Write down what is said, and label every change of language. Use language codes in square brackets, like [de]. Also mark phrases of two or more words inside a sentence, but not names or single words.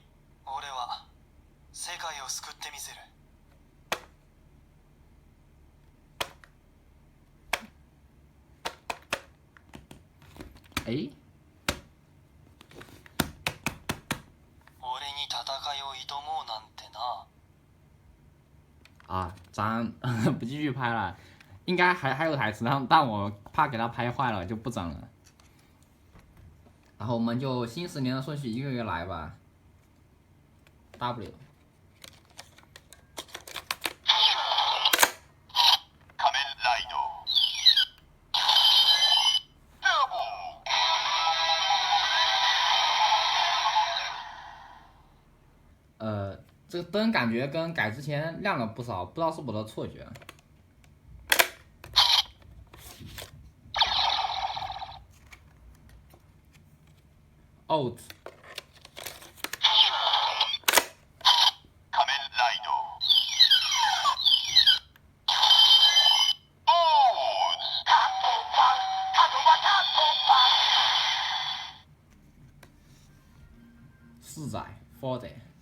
[ja] 俺は世界を救ってみせる。哎，俺に戦いを挑もうなんてな。 [zh] 啊，咱不继续拍了，应该还有台词，但我怕给它拍坏了，就不整了。然后我们就新10年的顺序一个一个来吧。W。 [ja] 仮面ライド。 [zh] 这个灯感觉跟改之前亮了不少，不知道是我的错觉。Out。 [ja] 仮面ライド。 [zh] 4仔 4仔。